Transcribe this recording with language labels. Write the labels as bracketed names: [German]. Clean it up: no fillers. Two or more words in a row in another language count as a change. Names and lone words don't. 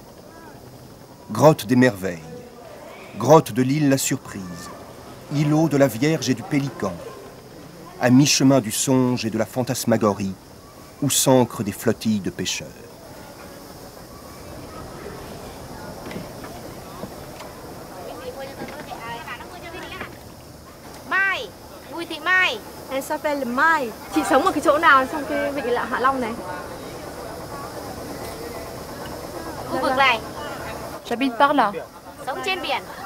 [French] Grotte des merveilles, grotte de l'île La Surprise, îlot de la Vierge et du Pélican, à mi-chemin du songe et de la fantasmagorie, où s'ancrent des flottilles de pêcheurs. Elle s'appelle Mai. [Vietnamese] Chị sống ở cái chỗ nào trong cái vịnh Hạ Long này? Khu vực này. [French] J'habite par là. [Vietnamese] Sống trên biển.